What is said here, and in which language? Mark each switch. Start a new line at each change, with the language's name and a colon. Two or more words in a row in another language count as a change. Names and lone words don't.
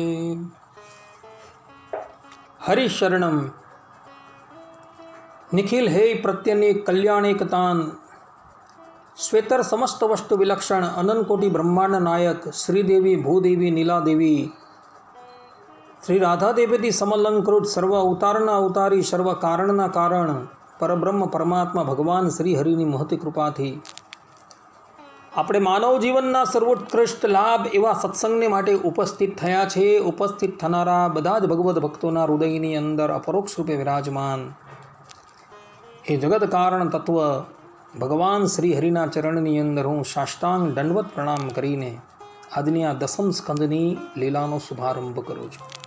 Sanskrit: हरिशरणम निखिल हे प्रत्यनि कल्याणेकतान श्वेतर समस्त वस्तु विलक्षण अनंत कोटि ब्रह्मांड नायक श्रीदेवी भूदेवी नीलादेवी श्री राधा देवी समलंकृत
Gujarati: સર્વ અવતારના અવતારી સર્વ કારણના કારણ પરબ્રહ્મ પરમાત્મા ભગવાન શ્રી હરિની મહતી કૃપાથી આપણે માનવ જીવનના સર્વોત્કૃષ્ટ લાભ એવા સત્સંગને માટે ઉપસ્થિત થયા છે। ઉપસ્થિત થનારા બધા જ ભગવદ્ ભક્તોના હૃદયની અંદર અપરોક્ષ રૂપે વિરાજમાન એ જગત કારણ તત્વ ભગવાન શ્રી હરિના ચરણની અંદર હું સાષ્ટાંગ દંડવત પ્રણામ કરીને આજની આ દસમ સ્કંદની લીલાનો શુભારંભ કરું છું।